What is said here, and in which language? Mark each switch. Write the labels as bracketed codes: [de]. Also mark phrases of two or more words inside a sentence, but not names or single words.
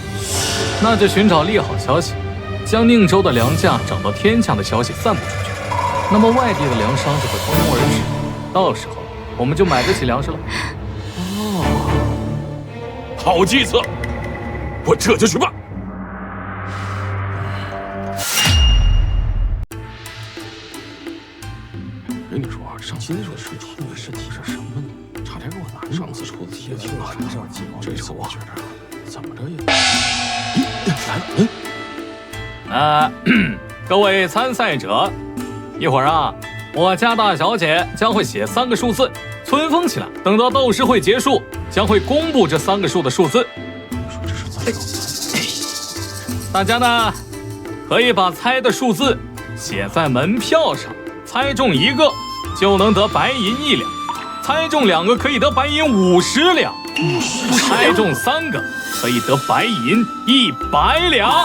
[zh] 那就尋找利好消息，將寧州的糧價漲到天價的消息散布出去，那麼外地的糧商就會蜂擁而至，到時候我們就買得起糧食了。好計策，我這就去辦。跟你說啊，上次说是出那个试题是什么呢？差点给我拿上次出的题挺难的，这次我觉得怎么着也来，各位參賽者，一會兒啊，我家大小姐將會寫3個數字，存封起來，等到鬥詩會結束，將會公布這3個數的數字。大家呢，可以把猜的數字寫在門票上，猜中1個就能得白銀1兩，猜中2個可以得白銀50兩，猜中3個可以得白銀100兩。